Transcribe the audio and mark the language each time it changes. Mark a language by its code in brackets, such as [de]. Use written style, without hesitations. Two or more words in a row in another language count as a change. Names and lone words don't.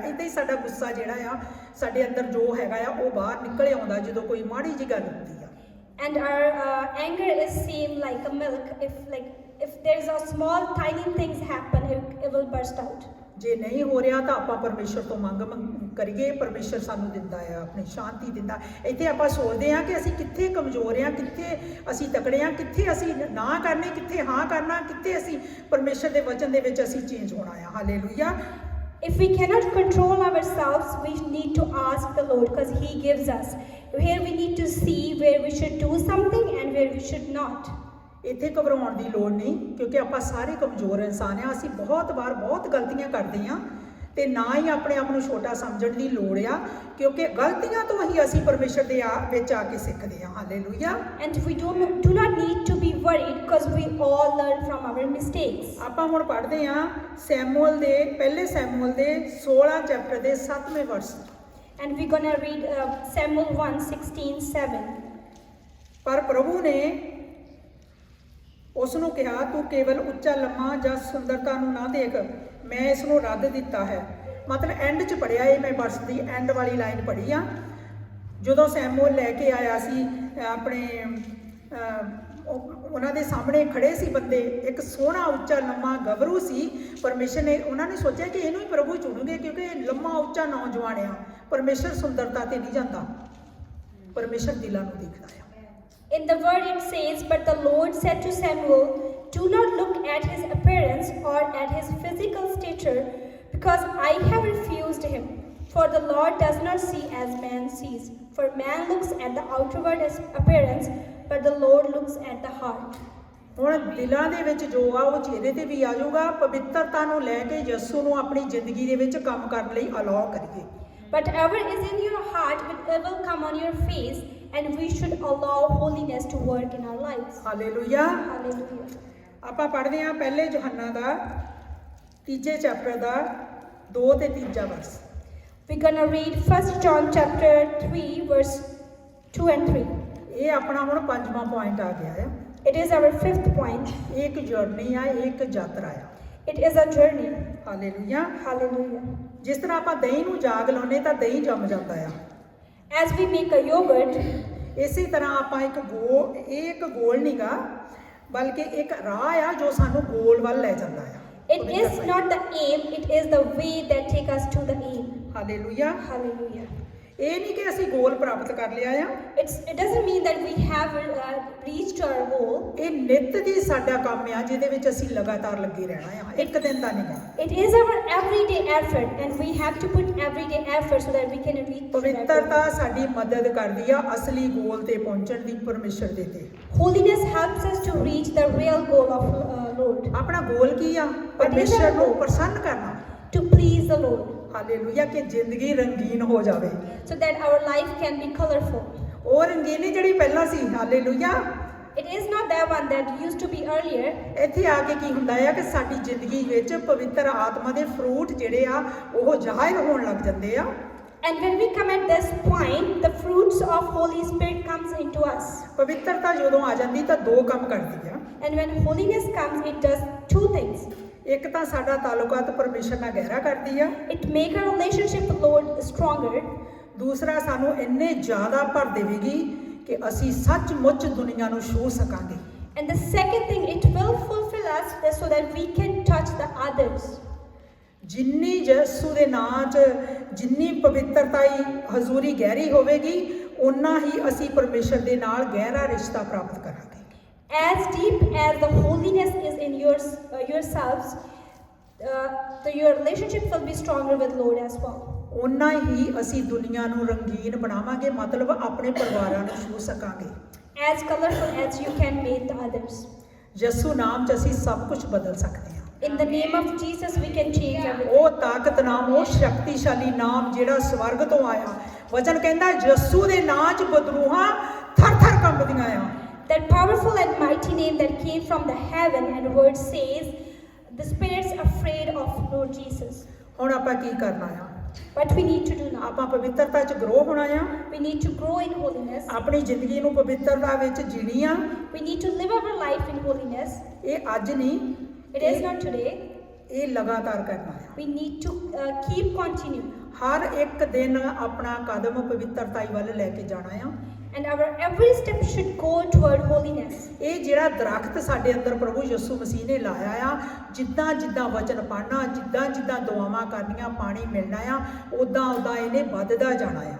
[pa] ਇੱਦਾਂ ਹੀ ਸਾਡਾ ਗੁੱਸਾ ਜਿਹੜਾ ਆ, ਸਾਡੇ ਅੰਦਰ ਜੋ ਹੈਗਾ ਆ ਉਹ ਬਾਹਰ ਨਿਕਲ ਆਉਂਦਾ ਜਦੋਂ ਕੋਈ ਮਾੜੀ ਜਿਹੀ ਗੱਲ ਹੁੰਦੀ ਆ। [en] And our anger is same like a milk. If there's a small tiny things happen, it will burst out. [pa] ਜੇ ਨਹੀਂ ਹੋ ਰਿਹਾ ਤਾਂ ਆਪਾਂ ਪਰਮੇਸ਼ਰ ਤੋਂ ਮੰਗ ਕਰੀਏ। ਪਰਮੇਸ਼ਰ ਸਾਨੂੰ ਦਿੰਦਾ ਆ, ਆਪਣੀ ਸ਼ਾਂਤੀ ਦਿੰਦਾ। ਇੱਥੇ ਆਪਾਂ ਸੋਚਦੇ ਹਾਂ ਕਿ ਅਸੀਂ ਕਿੱਥੇ ਕਮਜ਼ੋਰ ਹਾਂ, ਕਿੱਥੇ ਅਸੀਂ ਤਕੜੇ ਹਾਂ, ਕਿੱਥੇ ਅਸੀਂ ਨਾ ਕਰਨੇ, ਕਿੱਥੇ ਹਾਂ ਕਰਨਾ, ਕਿੱਥੇ ਅਸੀਂ ਪਰਮੇਸ਼ਰ ਦੇ ਵਚਨ ਦੇ ਵਿੱਚ ਅਸੀਂ ਚੇਂਜ ਹੋਣਾ ਆ। ਹਾਲੇਲੂਇਆ। [en] If we cannot control ourselves, we need to ask the Lord, because He gives us. Here we need to see where we should do something and where we should not. [pa] ਇੱਥੇ ਘਬਰਾਉਣ ਦੀ ਲੋੜ ਨਹੀਂ, ਕਿਉਂਕਿ ਆਪਾਂ ਸਾਰੇ ਕਮਜ਼ੋਰ ਇਨਸਾਨ ਆ। ਅਸੀਂ ਬਹੁਤ ਵਾਰ ਬਹੁਤ ਗਲਤੀਆਂ ਕਰਦੇ ਹਾਂ ਤੇ ਨਾ ਹੀ ਆਪਣੇ ਆਪ ਨੂੰ ਛੋਟਾ ਸਮਝਣ ਦੀ ਲੋੜ ਆ, ਕਿਉਂਕਿ ਗਲਤੀਆਂ ਤੋਂ ਹੀ ਅਸੀਂ ਪਰਮੇਸ਼ਰ ਦੇ ਵਿੱਚ ਆ ਕੇ ਸਿੱਖਦੇ ਹਾਂ। ਹਾਲੇਲੂਇਆ। [en] And we do not need to be worried because we all learn from our mistakes. [pa] ਆਪਾਂ ਹੁਣ ਪੜ੍ਹਦੇ ਹਾਂ ਪਹਿਲੇ ਸੈਮੂਅਲ ਦੇ 16 ਚੈਪਟਰ ਦੇ 7ਵੇਂ ਵਰਸ। [en] And we're gonna read Samuel 1:16-7. [pa] ਪਰ ਪ੍ਰਭੂ ਨੇ ਉਸ ਨੂੰ ਕਿਹਾ, ਤੂੰ ਕੇਵਲ ਉੱਚਾ ਲੰਮਾ ਜਾਂ ਸੁੰਦਰਤਾ ਨੂੰ ਨਾ ਦੇਖ, ਮੈਂ ਇਸ ਨੂੰ ਰੱਦ ਦਿੱਤਾ ਹੈ। ਮਤਲਬ ਐਂਡ 'ਚ ਪੜ੍ਹਿਆ, ਇਹ ਮੈਂ ਵਰਸ ਦੀ ਐਂਡ ਵਾਲੀ ਲਾਈਨ ਪੜ੍ਹੀ ਆ। ਜਦੋਂ ਸੈਮੂਅਲ ਲੈ ਕੇ ਆਇਆ ਸੀ ਆਪਣੇ ਉਹਨਾਂ ਦੇ ਸਾਹਮਣੇ ਖੜੇ ਸੀ ਬੰਦੇ, ਇੱਕ ਸੋਹਣਾ ਉੱਚਾ ਲੰਮਾ ਗੱਭਰੂ ਸੀ। ਪਰਮੇਸ਼ਰ ਨੇ ਉਹਨਾਂ ਨੇ ਸੋਚਿਆ ਕਿ ਇਹਨੂੰ ਹੀ ਪ੍ਰਭੂ ਚੁਣੂਗੇ, ਕਿਉਂਕਿ ਇਹ ਲੰਮਾ ਉੱਚਾ ਨੌਜਵਾਨ ਆ। ਪਰਮੇਸ਼ਰ ਸੁੰਦਰਤਾ ਤੇ ਨਹੀਂ ਜਾਂਦਾ, ਪਰਮੇਸ਼ਰ ਦਿਲਾਂ ਨੂੰ ਦੇਖਦਾ ਆ। [en] In the word it says, but the Lord said to Samuel, do not look at his appearance or at his physical stature, because I have refused him. For the Lord does not see as man sees. For man looks at the outward appearance, but the Lord looks at the heart. [pa] ਹੁਣ ਦਿਲਾਂ ਦੇ ਵਿੱਚ ਜੋ ਆ ਉਹ ਚਿਹਰੇ ਤੇ ਵੀ ਆ ਜਾਊਗਾ। ਪਵਿੱਤਰਤਾ ਨੂੰ ਲੈ ਕੇ ਯਿਸੂ ਨੂੰ ਆਪਣੀ ਜ਼ਿੰਦਗੀ ਦੇ ਵਿੱਚ ਕੰਮ ਕਰਨ ਲਈ ਅਲਾਉ ਕਰੀਏ। [en] Whatever is in your heart will come on your face, and we should allow holiness to work in our lives. [pa] ਹਾਲੇਲੂਇਆ। [en] Hallelujah. [pa] ਆਪਾਂ ਪੜ੍ਹਦੇ ਹਾਂ ਪਹਿਲੇ ਯੋਹੰਨਾ ਦਾ 3 ਚੈਪਟਰ ਦਾ 2 ਤੇ 3 ਵਰਸ। [en] We're gonna read 1 John chapter 3 verse 2 and 3. [pa] ਇਹ ਆਪਣਾ ਹੁਣ 5ਵਾਂ ਪੁਆਇੰਟ ਆ ਗਿਆ ਆ। [en] It is our 5th point. [pa] ਇਹ ਇੱਕ ਜਰਨੀ ਆ, ਇਹ ਇੱਕ ਯਾਤਰਾ ਆ। [en] It is a journey. [pa] ਹਾਲੇਲੂਇਆ। [en] Hallelujah. [pa] ਜਿਸ ਤਰ੍ਹਾਂ ਆਪਾਂ ਦਹੀਂ ਨੂੰ ਜਾਗ ਲਾਉਂਦੇ ਤਾਂ ਦਹੀਂ ਜੰਮ ਜਾਂਦਾ ਆ। [en] As we make a yogurt, [pa] ਇਸੇ ਤਰ੍ਹਾਂ ਆਪਾਂ ਇੱਕ ਗੋਲ ਨਹੀਂਗਾ, ਬਲਕਿ ਇੱਕ ਰਾਹ ਆ ਜੋ ਸਾਨੂੰ ਗੋਲ ਵੱਲ ਲੈ ਜਾਂਦਾ ਆ। [en] it is not the aim, it is the way that take us to the aim. [pa] ਹਾਲੇਲੂਇਆ। [en] Hallelujah. [pa] ਇਹ ਨਹੀਂ ਕਿ ਅਸੀਂ ਗੋਲ ਪ੍ਰਾਪਤ ਕਰ ਲਿਆ ਆ। [en] It doesn't mean that we have reached our goal. [pa] ਇਹ ਨਿੱਤ ਦੀ ਸਾਡਾ ਕੰਮ ਆ, ਜਿਹਦੇ ਵਿੱਚ ਅਸੀਂ ਲਗਾਤਾਰ ਲੱਗੇ ਰਹਿਣਾ ਆ, ਇੱਕ ਦਿਨ ਦਾ ਨਹੀਂਗਾ। [en] It is our everyday effort, and we have to put everyday effort so that we can reach that goal. [pa] ਪਵਿੱਤਰਤਾ ਸਾਡੀ ਮਦਦ ਕਰਦੀ ਆ ਅਸਲੀ ਗੋਲ ਤੇ ਪਹੁੰਚਣ ਦੀ ਪਰਮੇਸ਼ਰ ਦੇ ਤੇ। [en] Holiness helps us to reach the real goal of Lord. [pa] ਆਪਣਾ ਗੋਲ ਕੀ ਆ? ਪਰਮੇਸ਼ਰ ਨੂੰ ਪ੍ਰਸੰਨ ਕਰਨਾ। [en] To please the Lord. [pa] ਹਾਲੇਲੂਇਆ। ਕਿ ਜ਼ਿੰਦਗੀ ਰੰਗੀਨ ਹੋ ਜਾਵੇ, [en] So that our life can be colorful. [pa] ਉਹ ਰੰਗੀਨੀ ਜਿਹੜੀ ਪਹਿਲਾਂ ਸੀ। ਹਾਲੇਲੂਇਆ। [en] It is not that one that used to be earlier. [pa] ਇੱਥੇ ਆ ਕੇ ਕੀ ਹੁੰਦਾ ਆ ਕਿ ਸਾਡੀ ਜ਼ਿੰਦਗੀ ਵਿੱਚ ਪਵਿੱਤਰ ਆਤਮਾ ਦੇ ਫਰੂਟ ਜਿਹੜੇ ਆ ਉਹ ਜ਼ਾਹਿਰ ਹੋਣ ਲੱਗ ਜਾਂਦੇ ਆ। [en] And when we come at this point, the fruits of Holy Spirit comes into us. [pa] ਪਵਿੱਤਰਤਾ ਜਦੋਂ ਆ ਜਾਂਦੀ ਤਾਂ 2 ਕੰਮ ਕਰਦੀ ਆ। [en] And when holiness comes, it does 2 things. [pa] ਇੱਕ ਤਾਂ ਸਾਡਾ ਤਾਲੁਕਾਤ ਪਰਮੇਸ਼ਰ ਨਾਲ ਗਹਿਰਾ ਕਰਦੀ ਆ। [en] It make our relationship with Lord stronger. [pa] ਦੂਸਰਾ ਸਾਨੂੰ ਇੰਨੇ ਜ਼ਿਆਦਾ ਭਰ ਦੇਵੇਗੀ ਕਿ ਅਸੀਂ ਸੱਚਮੁੱਚ ਦੁਨੀਆ ਨੂੰ ਛੂਹ ਸਕਾਂਗੇ। [en] And the second thing, it will fulfill us so that we can touch the others. [pa] ਜਿੰਨੀ ਯਿਸੂ ਦੇ ਨਾਂ 'ਚ ਜਿੰਨੀ ਪਵਿੱਤਰਤਾ ਹਜ਼ੂਰੀ ਗਹਿਰੀ ਹੋਵੇਗੀ, ਓਨਾ ਹੀ ਅਸੀਂ ਪਰਮੇਸ਼ਰ ਦੇ ਨਾਲ ਗਹਿਰਾ ਰਿਸ਼ਤਾ ਪ੍ਰਾਪਤ ਕਰਾਂਗੇ। [en] As deep as the holiness is in yourselves, your relationship will be stronger with Lord as well. [pa] ਓਨਾ ਹੀ ਅਸੀਂ ਦੁਨੀਆ ਨੂੰ ਰੰਗੀਨ ਬਣਾਵਾਂਗੇ, ਮਤਲਬ ਆਪਣੇ ਪਰਿਵਾਰਾਂ ਨੂੰ ਛੂਹ ਸਕਾਂਗੇ। [en] As colorful as you can make the others. [pa] ਯਿਸੂ ਨਾਮ 'ਚ ਅਸੀਂ ਸਭ ਕੁਝ ਬਦਲ ਸਕਦੇ ਹਾਂ। [en] In the name of Jesus, we can change everything. [pa] ਉਹ ਤਾਕਤ ਨਾਮ, ਉਹ ਸ਼ਕਤੀਸ਼ਾਲੀ ਨਾਮ ਜਿਹੜਾ ਸਵਰਗ ਤੋਂ ਆਇਆ। ਵਚਨ ਕਹਿੰਦਾ ਯਿਸੂ ਦੇ ਨਾਂ 'ਚ ਬਦਰੂਹਾਂ ਥਰ-ਥਰ ਕੰਬਦੀਆਂ ਆ। [en] That powerful and mighty name that came from the heaven, and the word says, the spirits afraid of Lord Jesus. [pa] ਹੁਣ ਆਪਾਂ ਕੀ ਕਰਨਾ ਆ? [en] What we need to do now? [pa] ਆਪਾਂ ਪਵਿੱਤਰਤਾ 'ਚ ਗਰੋ ਹੋਣਾ ਆ। [en] We need to grow in holiness. [pa] ਆਪਣੀ ਜ਼ਿੰਦਗੀ ਨੂੰ ਪਵਿੱਤਰਤਾ ਵਿੱਚ ਜੀਣੀ ਆ। [en] We need to live our life in holiness. [pa] ਇਹ ਅੱਜ ਨਹੀਂ, [en] It is not today. [pa] ਇਹ ਲਗਾਤਾਰ ਕਰਨਾ ਆ। [en] We need to keep continuing. [pa] ਹਰ ਇੱਕ ਦਿਨ ਆਪਣਾ ਕਦਮ ਪਵਿੱਤਰਤਾ ਵੱਲ ਲੈ ਕੇ ਜਾਣਾ ਆ। [en] And our every step should go toward holiness. [pa] ਇਹ ਜਿਹੜਾ ਦਰਖਤ ਸਾਡੇ ਅੰਦਰ ਪ੍ਰਭੂ ਯਿਸੂ ਮਸੀਹ ਨੇ ਲਾਇਆ ਆ, ਜਿੱਦਾਂ ਜਿੱਦਾਂ ਵਚਨ ਪੜ੍ਹਨਾ, ਜਿੱਦਾਂ ਜਿੱਦਾਂ ਦੁਆਵਾਂ ਕਰਨੀਆਂ, ਪਾਣੀ ਮਿਲਣਾ ਆ, ਉਦਾਂ ਇਹਨੇ ਵੱਧਦਾ ਜਾਣਾ ਆ।